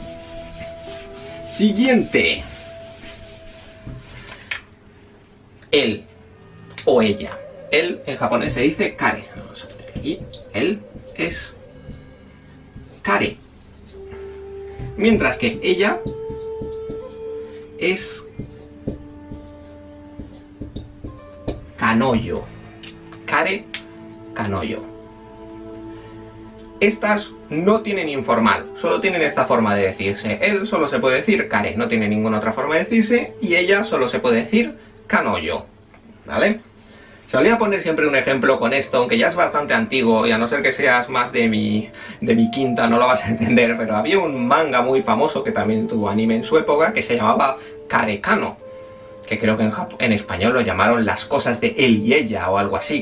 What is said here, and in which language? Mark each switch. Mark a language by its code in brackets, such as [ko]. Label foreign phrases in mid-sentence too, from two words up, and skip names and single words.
[es] Siguiente. Él o ella. Él en japonés se dice kare. Vamos a poner aquí. Él es kare. Mientras que ella es kanoyo. [ja] 彼、彼女. [es] Estas no tienen informal, solo tienen esta forma de decirse. Él solo se puede decir kare, no tiene ninguna otra forma de decirse, y ella solo se puede decir kanoyo. ¿Vale? Solía poner siempre un ejemplo con esto, aunque ya es bastante antiguo, y a no ser que seas más de mi quinta no lo vas a entender, pero había un manga muy famoso que también tuvo anime en su época, que se llamaba Karekano, que creo que en español lo llamaron Las cosas de él y ella, o algo así.